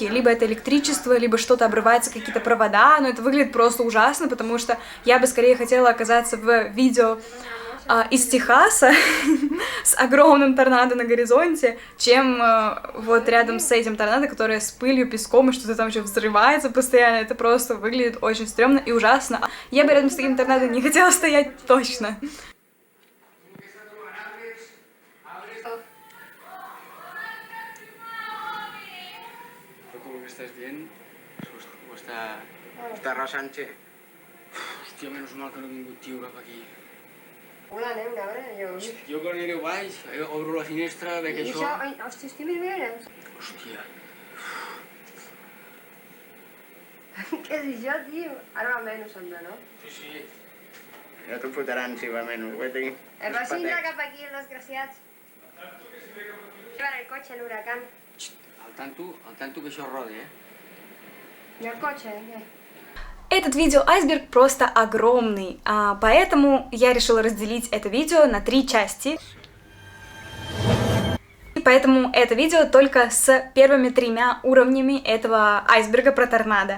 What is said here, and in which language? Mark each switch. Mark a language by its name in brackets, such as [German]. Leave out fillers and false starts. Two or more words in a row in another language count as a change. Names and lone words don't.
[Russian] Либо это электричество, либо что-то обрываются какие-то провода, но это выглядит просто ужасно, потому что я бы скорее хотела оказаться в видео из Техаса с огромным торнадо на горизонте, чем вот рядом с этим торнадо, которое с пылью, песком и что-то там еще взрывается постоянно. Это просто выглядит очень стрёмно и ужасно. Я бы рядом с таким торнадо не хотела стоять точно. [Catalan] Està arrasant-se. Hòstia, menys mal que no he vingut, tio, cap aquí. Una neu, neure, jo... Jo quan aniré baix, obro la finestra, veig això... I això, hòstia, estic més bé, Hòstia. Què és això, tio? Ara va menys, sembla, no? Sí, sí. Ja t'ho fotran si va menys, ho he dit. Va signar cap aquí, els desgraciats. Llevan el cotxe, l'huracán. Al tanto que això rode, [Spanish] ¿Y el coche? [Russian] Этот видео-айсберг просто огромный, поэтому я решила разделить это видео на 3 части. И поэтому это видео только с первыми 3 уровнями этого айсберга про торнадо.